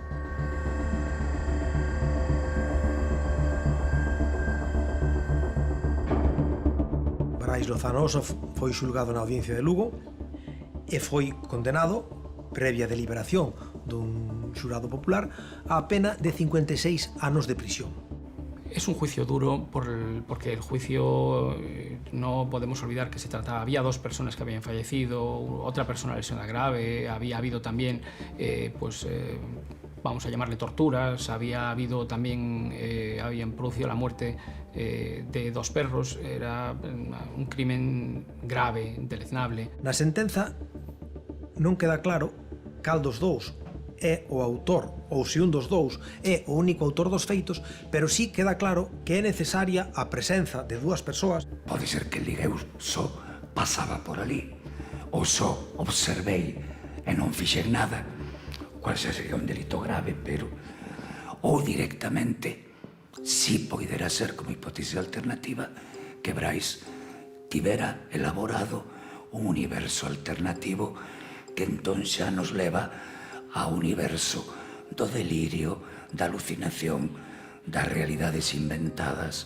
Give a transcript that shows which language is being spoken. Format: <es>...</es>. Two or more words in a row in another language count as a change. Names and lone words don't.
<gl>Brais Lozano Oso foi xulgado na Audiencia de Lugo e foi condenado, previa deliberación dun xurado popular, a pena de 56 anos de prisión.</gl> <es>Es un juicio duro porque el juicio no podemos olvidar que se trataba, había dos personas que habían fallecido, otra persona lesionada grave, había habido también, vamos a llamarle torturas, había habido también, habían producido la muerte de dos perros, era un crimen grave, deleznable.</es> <gl>Na sentenza non queda claro cal dos dous é o autor ou se un dos dous é o único autor dos feitos, pero sí queda claro que é necesaria a presenza de dúas persoas. Pode ser que el diga eu só pasaba por ali, ou só observei e non fixen nada, cual xa sería un delito grave, pero ou directamente si poidera ser como hipótese alternativa que Brais tivera elaborado un universo alternativo que entón xa nos leva ao universo do delirio, da alucinación, das realidades inventadas.</gl>